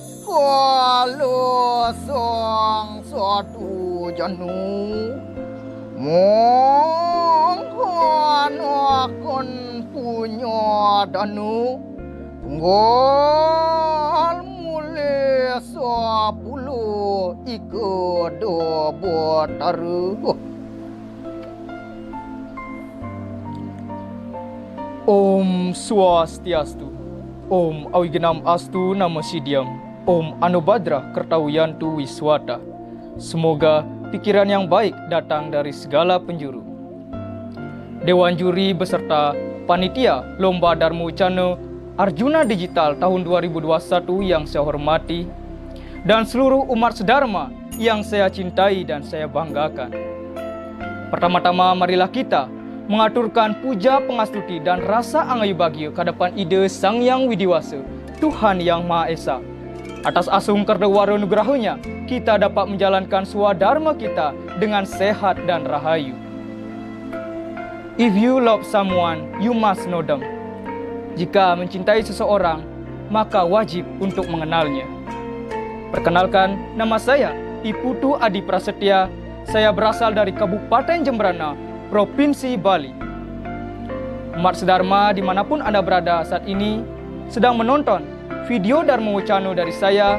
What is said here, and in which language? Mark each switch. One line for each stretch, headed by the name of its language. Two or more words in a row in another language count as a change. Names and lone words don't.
Sanskrit: kalo sang satu janu mongkon akan punya danu tunggal mulai 10 ikut taruh. ॐ स्वस्त्यस्तु ॐ अविघ्नमस्तु नमो सिद्धम् ॐ आ नो भद्राः क्रतवो यन्तु विश्वतः.
Indonesian: Semoga pikiran yang baik datang dari segala penjuru. Dewan Juri beserta Panitia Lomba Dharma Wicana Arjuna Digital tahun 2021 yang saya hormati, dan seluruh umat sedharma yang saya cintai dan saya banggakan. Pertama-tama marilah kita mengaturkan puja pengastuti dan rasa angayu bagio ke depan ide Sang Yang Widiwasa, Tuhan Yang Maha Esa. Atas asung kerdewara nugerahnya, kita dapat menjalankan swadharma kita dengan sehat dan rahayu.
English: If you love someone, you must know them.
Indonesian: Jika mencintai seseorang, maka wajib untuk mengenalnya. Perkenalkan, nama saya Iputu Adi Prasetya. Saya berasal dari Kabupaten Jembrana, Provinsi Bali. Umat sedharma dimanapun Anda berada saat ini sedang menonton video Dharma Wacana dari saya.